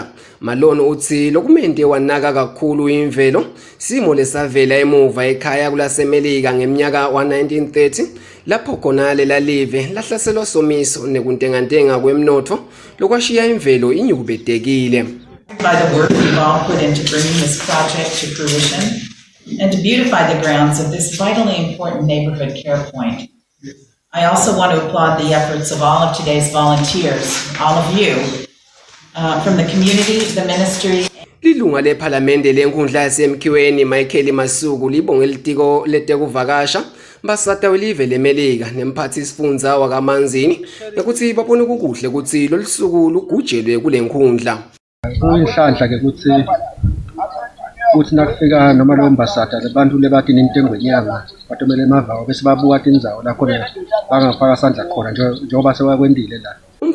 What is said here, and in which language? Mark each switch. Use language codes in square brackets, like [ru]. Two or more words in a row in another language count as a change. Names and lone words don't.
[ss] Malone uthi lokumente wanaka kakhulu imvelo simo lesavela emuva ekhaya kulaseMelika ngeminyaka wa1930 lapho khona lela live lahlaselwa somiso nekuntengantenga kwemnotho lokwashiya imvelo inyukubedekile. [en] By the work we've all put into bringing this project to fruition and to beautify the grounds of this vitally important neighborhood care point. I also want to applaud the efforts of all of today's volunteers, all of you, from the community, the ministry. [ss] Lilunga lephalamende lenkundla yasemkhiweni Michael Masuku libonge litiko letekuvakasha basata welive leMelika nemphathi sifundza wakaManzini ukuthi babone kukuhle ukuthi lolusuku lugujelwe kulenkhundla. Kuyinhlanhla ke ukuthi nakufika noma lo mbasata lebantu lebathi nentengo yenyanga batomele emavawo bese babuka indzawo la khona bangafaka sandla khona njengoba sewakwendile la.